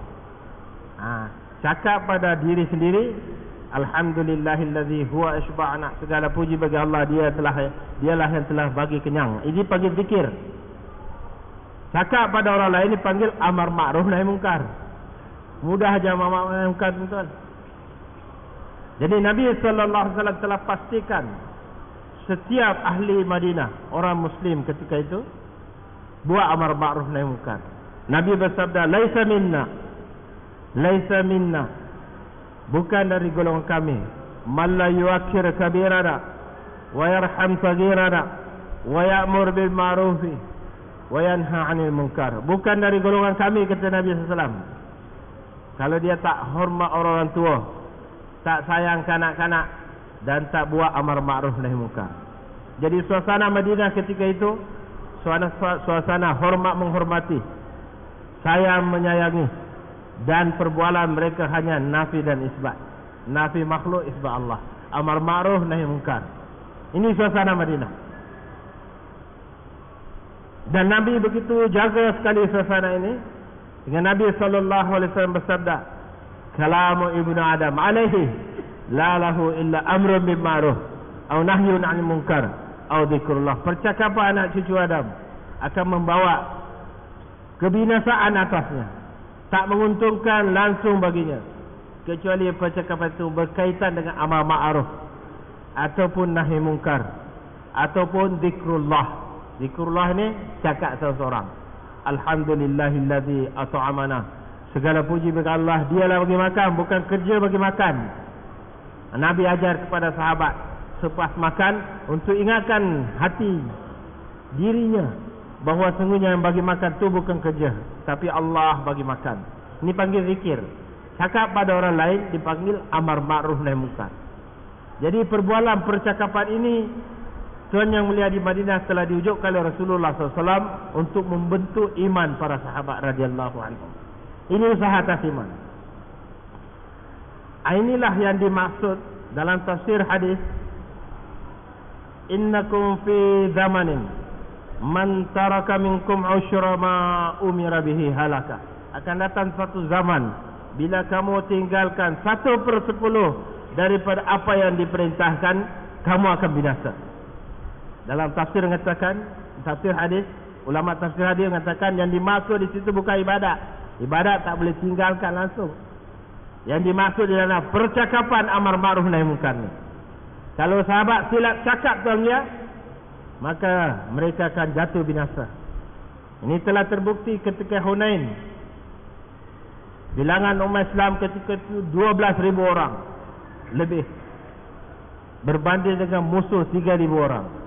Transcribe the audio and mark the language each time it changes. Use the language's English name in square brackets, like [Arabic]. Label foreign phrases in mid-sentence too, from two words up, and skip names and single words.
[Malay] Cakap pada diri sendiri, [Arabic] الحمد لله الذي هو أشبعنا. [Malay] Segala puji bagi Allah, dialah yang telah bagi kenyang. Ini panggil zikir. Cakap pada orang lain dipanggil amar ma'ruf nahi munkar. Mudah aja amar ma'ruf nahi munkar, tuan. Jadi Nabi [Arabic] صلى الله عليه وسلم [Malay] telah pastikan setiap ahli Madinah, orang muslim ketika itu, buat amar ma'ruf nahi munkar. Nabi bersabda, [Arabic] ليس منا, [Malay] bukan dari golongan kami, [Arabic] من لا يوقر كبيرنا ويرحم صغيرنا ويأمر بالمعروف وينه عن المنكر. [Malay] Bukan dari golongan kami, kata Nabi [Arabic] صلى الله عليه وسلم, [Malay] kalau dia tak hormat orang tua, tak sayang kanak-kanak, dan tak buat amar ma'ruf nahi munkar. Jadi suasana Madinah ketika itu suasana hormat menghormati, sayang menyayangi, dan perbualan mereka hanya nafi dan isbat. Nafi makhluk, isbat Allah. Amar ma'ruf nahi munkar. Ini suasana Madinah. Dan Nabi begitu jaga sekali suasana ini. Dengan Nabi SAW bersabda, [Arabic] كلام ابن آدم عليه لا له إلا أمر بالمعروف أو نهي عن المنكر أو ذكر الله. [Malay] Percakapan anak cucu Adam akan membawa kebinasaan atasnya, tak menguntungkan langsung baginya, kecuali percakapan itu berkaitan dengan amar ma'ruf ataupun nahi munkar ataupun zikrullah. Zikrullah ini cakap seseorang, [Arabic] الحمد لله الذي أطعمنا. [Malay] Segala puji bagi Allah, dialah bagi makan, bukan kerja bagi makan. Nabi ajar kepada sahabat selepas makan untuk ingatkan hati dirinya bahawa sungguhnya yang bagi makan tu bukan kerja, tapi Allah bagi makan. Ini panggil zikir. Cakap pada orang lain dipanggil amar ma'ruf nahi munkar. Jadi perbualan percakapan ini, tuan yang mulia di Madinah, telah diwujudkan oleh Rasulullah SAW untuk membentuk iman para sahabat [Arabic] رضي الله عنهم. [Malay] Ini usaha atas iman. Inilah yang dimaksud dalam tafsir hadis, [Arabic] إنكم في زمان من ترك منكم عشر ما أمر به هلك. [Malay] Akan datang satu zaman bila kamu tinggalkan 1/10 daripada apa yang diperintahkan, kamu akan binasa. Dalam tafsir mengatakan, tafsir hadis, ulama tafsir hadis mengatakan yang dimaksud di situ bukan ibadat. Ibadat tak boleh tinggalkan langsung. Yang dimaksud adalah percakapan amar ma'ruf nahi munkar ni. Kalau sahabat silap cakap tuan ya, maka mereka akan jatuh binasa. Ini telah terbukti ketika Hunain. Bilangan umat Islam ketika itu 12,000 orang lebih, berbanding dengan musuh 3,000 orang.